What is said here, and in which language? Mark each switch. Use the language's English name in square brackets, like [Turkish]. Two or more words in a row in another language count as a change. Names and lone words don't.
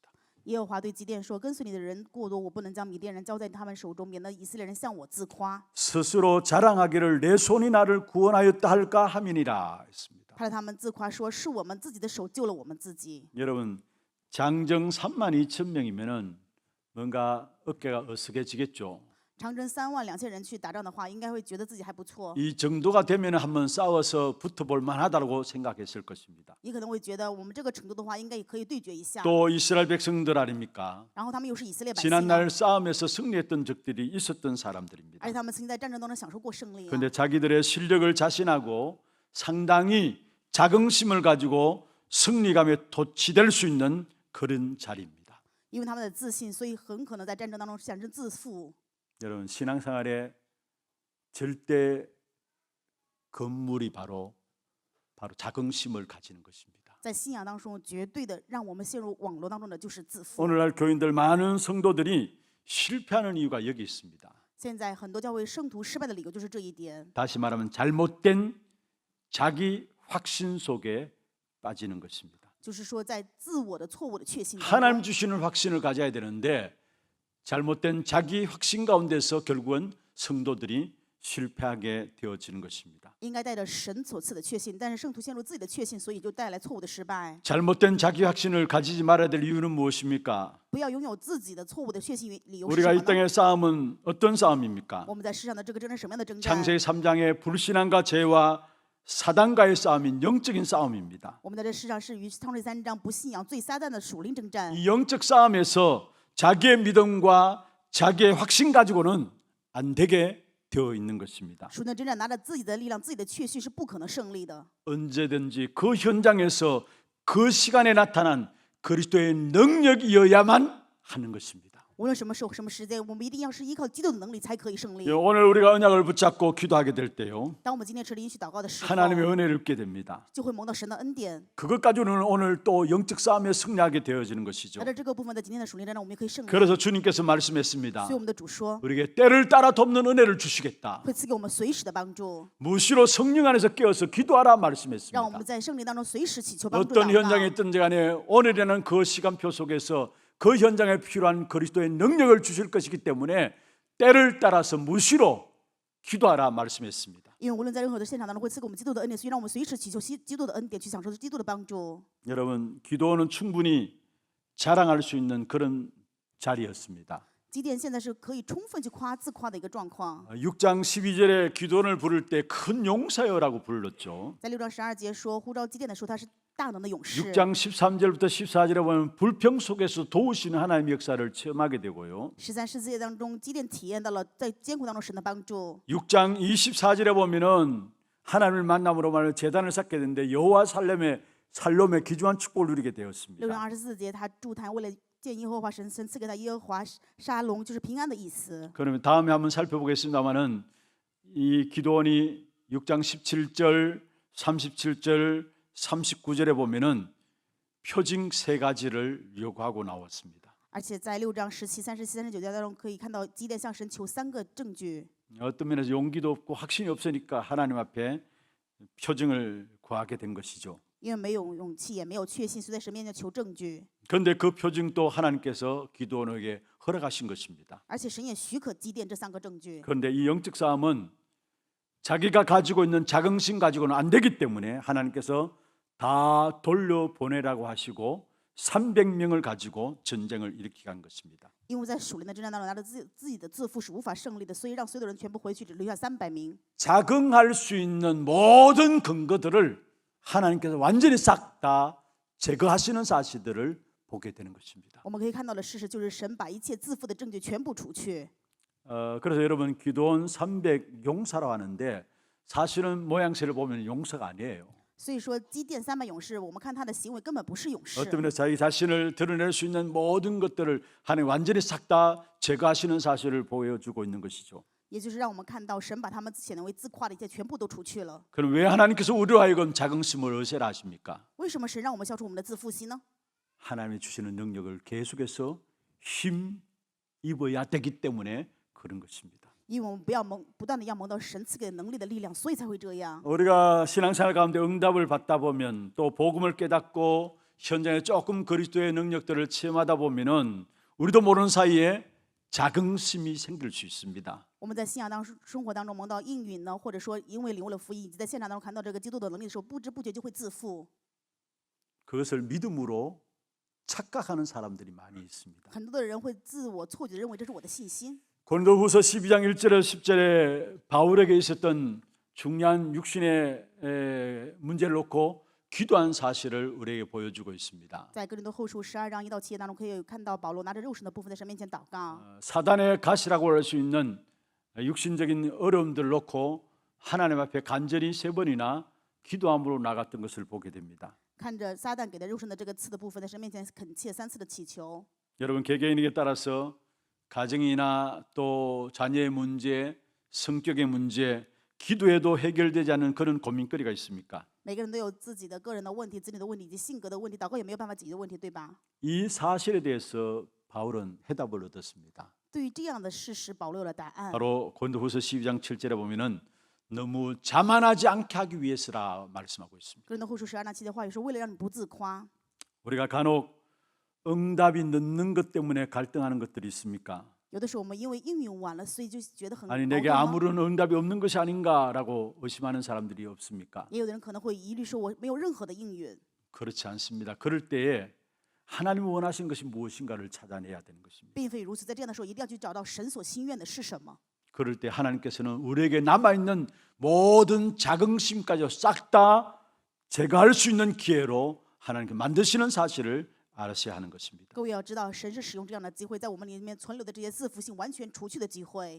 [Chinese] 耶和华对基甸说：“跟随你的人过多，我不能将米甸人交在他们手中，免得以色列人向我自夸。 [Korean] 스스로 자랑하기를 내 손이 나를 구원하였다 할까 함이니라 했습니다. [Chinese] 怕他们自夸说是我们自己的手救了我们自己。 [Korean] 여러분 장정 32,000명이면은 뭔가 어깨가 어색해지겠죠. [Chinese] 长征32000人去打仗的话，应该会觉得自己还不错， [Korean] 이 정도가 되면 한번 싸워서 붙어볼 만하다고 생각했을 것입니다. [Chinese] 也可能会觉得我们这个程度的话，应该也可以对决一下。 [Korean] 또 이스라엘 백성들 아닙니까? [Chinese] 然后他们又是以色列百姓啊， [Korean] 지난날 싸움에서 승리했던 적들이 있었던 사람들입니다. [Chinese] 而且他们曾经在战争当中享受过胜利啊。 [Korean] 그런데 자기들의 실력을 자신하고 상당히 자긍심을 가지고 승리감에 도취될 수 있는 그런 자리입니다. [Chinese] 因为他们的自信，所以很可能在战争当中产生自负。 [Korean] 여러분 신앙생활의 절대 건물이 바로 자긍심을 가지는 것입니다. [Chinese] 在信仰当中，绝对的让我们陷入网络当中的就是自负。 [Korean] 오늘날 교인들 많은 성도들이 실패하는 이유가 여기 있습니다. [Chinese] 现在很多教会圣徒失败的理由就是这一点， [Korean] 다시 말하면 잘못된 자기 확신 속에 빠지는 것입니다. [Chinese] 就是说在自我的错误的确信当 [Korean] 하나님 [Chinese] 中， [Korean] 주시는 확신을 가져야 되는데 잘못된 자기 확신 가운데서 결국은 성도들이 실패하게 되어지는 것입니다. [Chinese] 应该带着神所赐的确信，但是圣徒陷入自己的确信，所以就带来错误的失败。 [Korean] 잘못된 자기 확신을 가지지 말아야 될 이유는 무엇입니까? [Chinese] 不要拥有自己的错误的确信理由是 [Korean] 우리가 [Chinese] 什 [Korean] 이 [Chinese] 么呢？ [Korean] 땅의 싸움은 어떤 싸움입니까? [Chinese] 我们在世上的这个征战什么样的征战？ [Korean] 창세기 3장의 불신앙과 죄와 사단과의 싸움인 영적인 싸움입니다. [Chinese] 我们在这世上是与创世3章不信仰最撒旦的属灵征战。 [Korean] 이 영적 싸움에서 자기의 믿음과 자기의 확신 가지고는 안 되게 되어 있는 것입니다. [Chinese] 属灵征战拿着自己的力量、自己的确信是不可能胜利的。 [Korean] 언제든지 그 현장에서 그 시간에 나타난 그리스도의 능력이어야만 하는 것입니다. [Chinese] 无论什么时候、什么时间，我们一定要是依靠基督的能力才可以胜利。 [Korean] 오늘 우리가 언약을 붙잡고 기도하게 될 때요, [Chinese] 当我们今天持灵许祷告的时候， [Korean] 하나님의 은혜를 입게 됩니다. [Chinese] 就会蒙到神的恩典。 [Korean] 그것 가지고는 오늘 또 영적 싸움에 승리하게 되어지는 것이죠. [Chinese] 在这个部分的今天的属灵征战，我们也可以胜利。 [Korean] 그래서 주님께서 말씀했습니다. [Chinese] 所以我们的主说， [Korean] 우리에게 때를 따라 돕는 은혜를 주시겠다. [Chinese] 会赐给我们随时的帮助， [Korean] 무시로 성령 안에서 깨어서 기도하라 [Chinese] 让我 [Korean] 말씀했습니다. [Chinese] 们在胜利当中随时祈求帮助 [Korean] 어떤 [Chinese] 祷 [Korean] 현장에 [Chinese] 告。 [Korean] 있든지 간에 오늘이라는 그 시간표 속에서 그 현장에 필요한 그리스도의 능력을 주실 것이기 때문에 때를 따라서 무시로 기도하라 말씀했습니다. [Chinese] 因为无论在任何的现场当中，会赐给我们基督的恩典，所以让我们随时祈求基督的恩典，去享受基督的帮助。 [Korean] 여러분, 기도는 충분히 자랑할 수 있는 그런 자리였습니다. [Chinese] 基甸现在是可以充分去自夸的一个状况。 [Korean] 6장 12절에 기도원을 부를 때 큰 용사여라고 불렀죠. [Chinese] 在6章12节说，呼召基甸的时候，他是大能的勇士。 [Korean] 6장 13절부터 14절에 보면 불평 속에서 도우시는 하나님의 역사를 체험하게 되고요. [Chinese] 13、14 节当中，基甸体验到了在艰苦当中神的帮助。 [Korean] 6장 24절에 보면은 하나님을 만남으로 말하는 제단을 쌓게 되는데 여호와 살롬의 귀중한 축복을 누리게 [Chinese] 6 [Korean] 되었습니다. [Chinese] 章24节，他筑坛为了见耶和华神，神赐给他耶和华沙龙，就是平安的意思。 [Korean] 그러면 다음에 한번 살펴보겠습니다만은 이 기도원이 6장 17절, 37절, 39절에 보면은 표징 세 가지를 요구하고 나왔습니다. [Chinese] 而且在6章17、37、39节当中，可以看到基甸向神求3个证据。 [Korean] 어떤 면에서 용기도 없고 확신이 없으니까 하나님 앞에 표징을 구하게 된 것이죠. [Chinese] 因为没有勇气，也没有确信，所以在神面前求证据。 [Korean] 그런데 그 표징도 하나님께서 기도원에게 허락하신 것입니다. [Chinese] 而且神也许可基甸这3个证据。 [Korean] 그런데 이 영적 싸움은 자기가 가지고 있는 자긍심 가지고는 안 되기 때문에 하나님께서 다 돌려보내라고 하시고 300명을 가지고 전쟁을 일으키게 한 것입니다. [Chinese] 因为在属灵的征战当中，拿着自己的自负是无法胜利的，所以让所有的人全部回去，只留下300名。 [Korean] 자긍할 수 있는 모든 근거들을 하나님께서 완전히 싹 다 제거하시는 사실들을 보게 되는 것입니다. [Chinese] 我们可以看到的事实就是神把一切自负的证据全部除去。 [Korean] 그래서 여러분 기도원 300 용사라고 하는데 사실은 모양새를 보면 용사가 아니에요. [Chinese] 所以说，基甸300勇士，我们看他的行为根本不是勇士。 [Korean] 어떤 면에서 자기 자신을 드러낼 수 있는 모든 것들을 하나님 완전히 싹 다 제거하시는 사실을 보여주고 있는 것이죠. [Chinese] 也就是让我们看到神把他们显为自夸的一切全部都除去了。 [Korean] 그럼 왜 하나님께서 우리로 하여금 자긍심을 없애라 하십니까? [Chinese] 为什么神让我们消除我们的自负心呢？ [Korean] 하나님이 주시는 능력을 계속해서 힘 입어야 되기 때문에 그런 것입니다. [Chinese] 因为我们不断的要蒙到神赐给能力的力量，所以才会这样。 [Korean] 우리가 신앙생활 가운데 응답을 받다 보면 또 복음을 깨닫고 현장에 조금 그리스도의 능력들을 체험하다 보면은 우리도 모르는 사이에 자긍심이 생길 수 있습니다. [Chinese] 我们在信仰生活当中蒙到应允呢，或者说因为领悟了福音，以及在现场当中看到这个基督的能力的时候，不知不觉就会自负。 [Korean] 그것을 믿음으로 착각하는 사람들이 많이 있습니다. [Chinese] 很多的人会自我错觉地认为这是我的信心。 [Korean] 고린도후서 12장 1절에 10절에 바울에게 있었던 중요한 육신의 문제를 놓고 기도한 사실을 우리에게 보여주고 있습니다. [Chinese] 在哥林多后书12章1到7节当中，可以看到保罗拿着肉身的部分在神面前祷告。 [Korean] 사단의 가시라고 할 수 있는 육신적인 어려움들을 놓고 하나님 앞에 간절히 3번이나 기도함으로 나갔던 것을 보게 됩니다. [Chinese] 看着撒旦给的肉身的这个刺的部分，在神面前恳切3次的祈求。 [Korean] 여러분 개개인에게 따라서 가정이나 또 자녀의 문제, 성격의 문제, 기도해도 해결되지 않는 그런 고민거리가 있습니까? [Chinese] 每个人都有自己的个人的问题、子女的问题以及性格的问题，祷告也没有办法解决的问题，对吧？ [Korean] 이 사실에 대해서 바울은 해답을 얻었습니다. [Chinese] 对于这样的事实，保罗有了答案。 [Korean] 바로 고린도후서 12장 7절에 보면은 너무 자만하지 않게 하기 위해서라 말씀하고 있습니다. [Chinese] 哥林多后书12章7节的话语说，为了让你不自夸。 [Korean] 우리가 간혹 응답이 늦는 것 때문에 갈등하는 것들이 있습니까? [Chinese] 有的时候我们因为应允晚了，所以就觉得很矛 [Korean] 아니 [Chinese] 盾 [Korean] 내게 [Chinese] 吗？ [Korean] 아무런 응답이 없는 것이 아닌가라고 의심하는 사람들이 없습니까? [Chinese] 也有的人可能会疑虑说，我没有任何的应允。 [Korean] 그렇지 않습니다. 그럴 때에 하나님이 원하시는 것이 무엇인가를 찾아내야 되는 것입니다. [Chinese] 并非如此，在这样的时候，一定要去找到神所心愿的是什么。 [Korean] 그럴 때 하나님께서는 우리에게 남아있는 모든 자긍심까지 싹 다 제거할 수 있는 기회로 하나님께 만드시는 사실을 알아셔야 하는 것입니다. [Chinese] 各位要知道，神是使用这样的机会，在我们里面存留的这些自负性完全除去的机会。